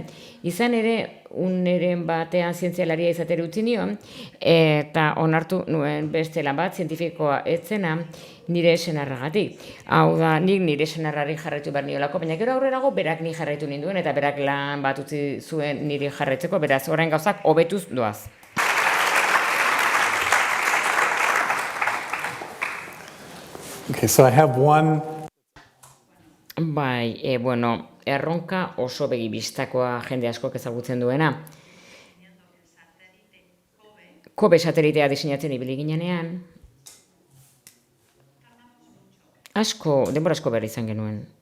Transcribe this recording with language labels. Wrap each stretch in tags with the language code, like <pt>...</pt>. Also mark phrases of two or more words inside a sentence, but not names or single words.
<eu>Izan ere, uneren batean zientzialaria izatera utzi nion, eta onartu nuen beste lan bat, zientifikoa etzena, nire senarragatik. Hau da, nik nire senarrari jarraitu behar niolako, baina gero aurrerago berak ni jarraitu ninduen, eta berak lan bat utzi zuen niri jarraitzeko, beraz, orain gauzak hobetuz doaz.</eu> <en>Okay, so I have one.</en> <eu>Bai, erronka oso begibistakoa jende askok ezagutzen duena. Kobe satelitea diseinatzen ibili ginenean, denbora asko behar izan genuen.</eu>